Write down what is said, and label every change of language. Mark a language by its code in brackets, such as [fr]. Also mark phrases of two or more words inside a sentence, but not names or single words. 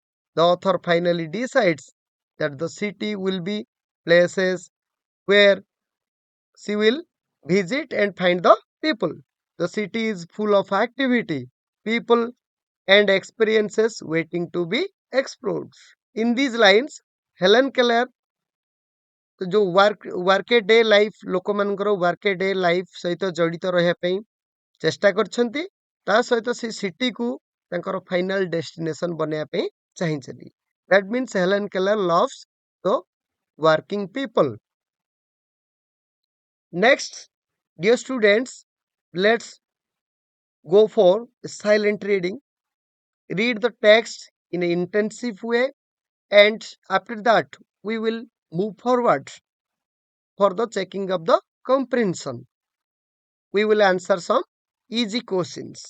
[en] The author finally decides that the city will be places where she will visit and find the people. The city is full of activity, people, and experiences waiting to be explored. In these lines, [or] Helen Keller जो [en] working day life [or] ଲୋକମାନଙ୍କର [en] working day life [or] ସହିତ ଜଡ଼ିତ ରହିବା ପାଇଁ ଚେଷ୍ଟା କରିଛନ୍ତି ତା ସହିତ ସେ ସିଟିକୁ ତାଙ୍କର [en] final destination [or] ବନେଇବା ପାଇଁ ଚାହିଁଛନ୍ତି [en] that means Helen Keller loves the working people next dear students let's go for silent reading read the text in an intensive way and after that we will move forward for the checking of the comprehension we will answer some easy questions.